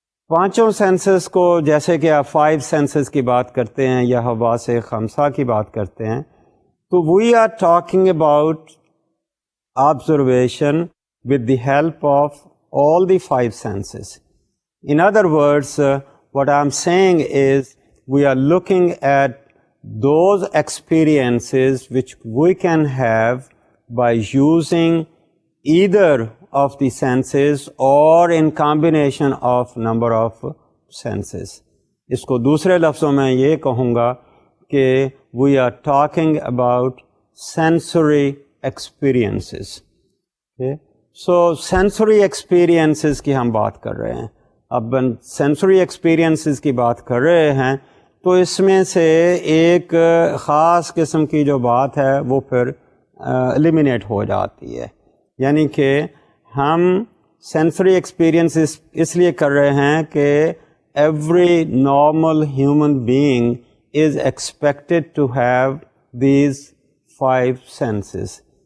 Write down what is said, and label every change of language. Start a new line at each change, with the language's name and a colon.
Hindi: पांचों सेंसेस को, जैसे कि आप 5 सेंसेस की बात करते हैं या हवा से खमसा की बात करते हैं, तो
English: We are talking about observation with the help of all the 5 senses. In other words, what I'm saying is we are looking at those experiences which we can have by using either of the senses or in combination of number of senses.
Hindi: इसको दूसरे लफ्ज़ों में ये कहूँगा कि
English: we are talking about sensory experiences. Okay?
Hindi: So sensory experiences की हम बात कर रहे हैं. अब sensory experiences की बात कर रहे हैं तो इसमें से एक ख़ास किस्म की जो बात है वो फिर eliminate हो जाती है. यानी कि हम sensory experiences इसलिए कर रहे हैं कि
English: every normal human being is expected to have these 5 senses.